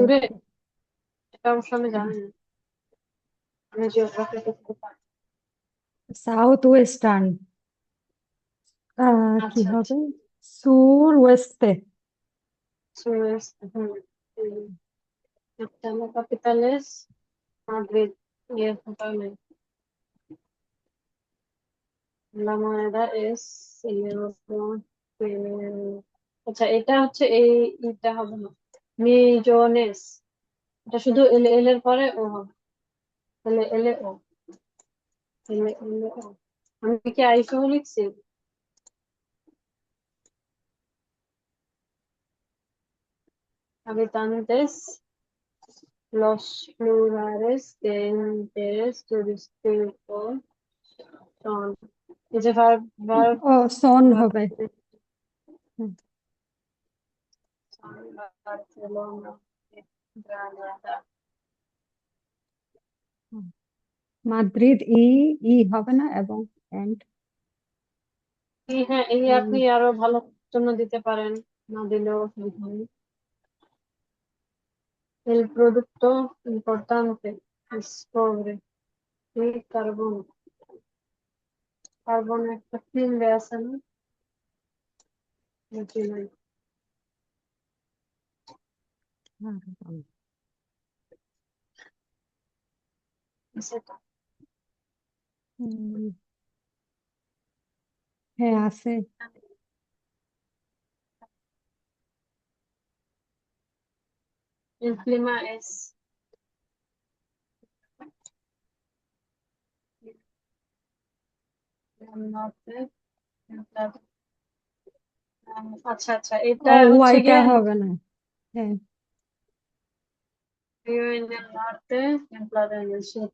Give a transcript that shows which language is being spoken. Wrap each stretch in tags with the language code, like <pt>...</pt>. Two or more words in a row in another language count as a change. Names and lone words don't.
<bn>সুরে, এটা অবশ্য আমি জানি না, আমি জিওগ্রাফি করতে পারি।</bn> <en>south western, কি</en> <bn>আচ্ছা হবে? আচ্ছা,</bn> <es>sur oeste. সুরেশ, একটা la capital es Madrid y el total la moneda es el euro que-</es> <bn>আচ্ছা, এটা হচ্ছে এটা হবে না, মিজনেস, এটা শুধু এল এল এর পরে ও হবে, এল এল ও, এল এল ও। আমি কি আইসো লিখছি?</bn> <es>Habitantes, los lugares de interés turístico son,</es> <bn>এই যে verb</bn> <es>o son</es> <en>verb</en> <bn>হবে। হুম,</bn> <es>son Barcelona, Granada,</es> <bn>হুম। মাদ্রিদ, ই হবে না, এবং এন্ড। হ্যাঁ, এই আপনি আরো ভালো জন্য দিতে পারেন, না দিলেও অসুবিধা নেই।</bn> <es>El producto importante es cobre y carbón.</es> <bn>কার্বন একটা ফিল্ডে আছে না, নাকি নাই? সেটা হ্যাঁ আছে।</bn> <es>el clima es del norte templado.</es> <bn>আচ্ছা আচ্ছা, এটা ও হচ্ছে ওয়াইটা গিয়ে হবে না। হ্যাঁ।</bn> <es>frío en el norte, templado en el sur.</es>